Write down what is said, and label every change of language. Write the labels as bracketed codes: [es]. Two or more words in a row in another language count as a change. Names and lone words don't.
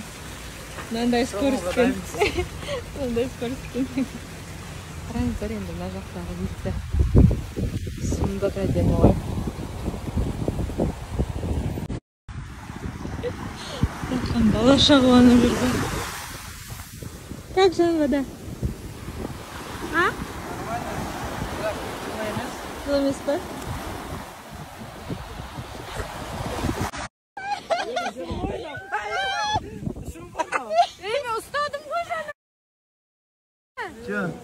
[kk] Мынандай скоростьпен. Мынандай скоростьпен. Қараңыздар енді мына жақтағы видті. Сұмдық әдемі ғой. Дархан балаша қуанып жүрді. [ru] Как же вода? А? [kk] Жылы емес па? Мен ұстадым ғой жаны. [ru] Че?